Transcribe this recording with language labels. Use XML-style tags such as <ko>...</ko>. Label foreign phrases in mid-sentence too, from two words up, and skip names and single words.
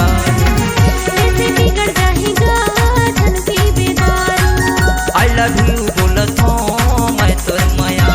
<hne>बिगड़ जाएगा धन पी बेदार,</hne> <en>I love you</en> <hne>बोलत हूँ मैं तोर माया,</hne>